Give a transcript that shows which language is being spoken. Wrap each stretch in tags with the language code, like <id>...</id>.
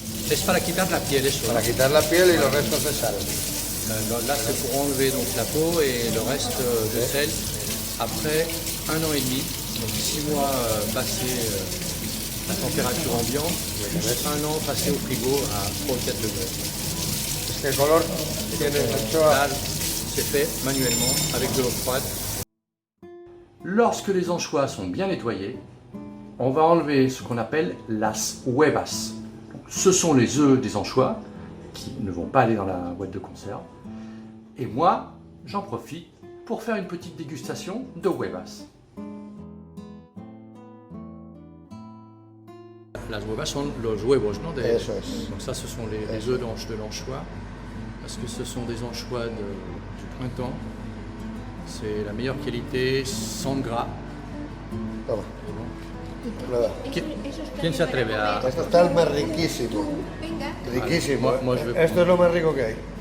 <es>Es para quitar la piel, eso. Para quitar la piel y los restos de sal.</es> <fr>Là, c'est pour enlever donc la peau et le reste de sel après 1 an et demi, donc 6 mois passés à température ambiante, 1 an passé au frigo à 3 ou 4 degrés.</fr> <es>Es que el color tiene</es> <fr>Là, c'est fait manuellement avec de l'eau froide. Lorsque les anchois sont bien nettoyés, on va enlever ce qu'on appelle las huevas. Donc, ce sont les œufs des anchois qui ne vont pas aller dans la boîte de conserve. Et moi, j'en profite pour faire une petite dégustation de huevas.</fr> <es>Las huevas son los huevos, ¿no? Eso es.</es> <fr>Donc ça, ce sont les œufs de l'anchois, parce que ce sont des anchois du printemps. C'est la meilleure qualité, sans gras.</fr> <es>Toma, prueba. ¿Quién se atreve a...? Esto está el más riquísimo. Riquísimo.</es> <fr>Moi, je vais</fr> <es>Esto es lo más rico que hay.</es>